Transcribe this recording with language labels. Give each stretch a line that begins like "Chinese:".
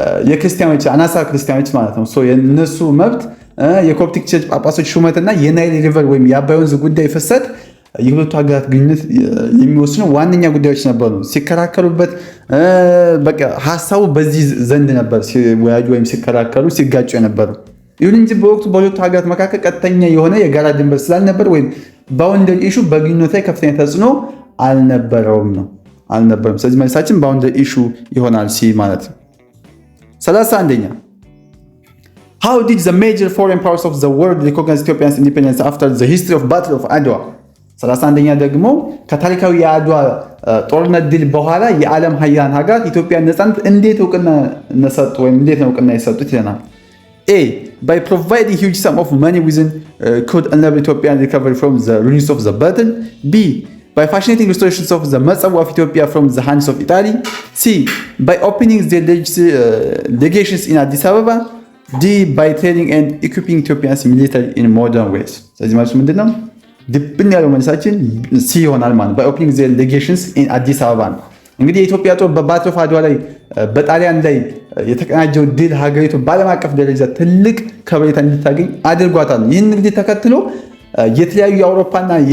Amharic: የክርስቲያኖች አናሳ ክርስቲያኖች ማለት ነው። የነሱ መብት፣ የኮፕቲክ ቸርች ጳጳሶች ሹመትና የናይል ሪቨር ወይም የአባይ ወንዝ ጉዳይ ፍሰት የሁለቱ ሀገራት ግንኙነት የሚወስኑ ዋነኛ ጉዳዮች ነበሩ። ሲከራከሩበት በቃ ሀሳቡ በዚህ ዘንድ ነበር ሲወያዩ ወይም ሲከራከሩ ሲጋጩ የነበሩ። ይሁን እንጂ በወቅቱ በሁለቱ ሀገራት መካከል ቀጥተኛ የሆነ የጋራ ድንበር ስላልነበር ወይም ባውንደሪ ኢሹ በግንኙነት ላይ ከፍተኛ ተጽዕኖ አልነበረውም። ስለዚህ መልሳችን ባውንደሪ ኢሹ ይሆናል ሲ ማለት ነው። 31ኛ
English: How did the major foreign powers of the world recognize Ethiopia's independence after the history of Battle of Adwa?
Amharic: 31ኛ ደግሞ ከታሪካዊ የአድዋ ጦርነት ድል በኋላ የዓለም ሀያላን ሀገራት ኢትዮጵያን ነፃነት እንዴት እውቅና ነሰጡ ወይም እንዴት ነው እውቅና የሰጡት ይለናል። A.
English: By providing huge sum of money within could enable Ethiopian recovery from the ruins of the battle. B. By fascinating restorations of the Matsawa of Ethiopia from the hands of Italy. C. By opening their legations in Addis Ababa. D. By training and equipping Ethiopians military in modern ways.
Amharic: ስለዚህ መልሱ ምንድን ነው? ድብን ያለው መልሳችን ሲ ይሆናል ማለት
English: by opening their legations in Addis Ababa
Amharic: ነው። እንግዲህ የኢትዮጵያ ጦር በባትል ኦፍ አድዋ ላይ በጣሊያን ላይ የተቀናጀው ድል ሀገሪቱ በዓለም አቀፍ ደረጃ ትልቅ ከበሬታ እንድታገኝ አድርጓታል። ይህን እንግዲህ ተከትሎ የተለያዩ የአውሮፓና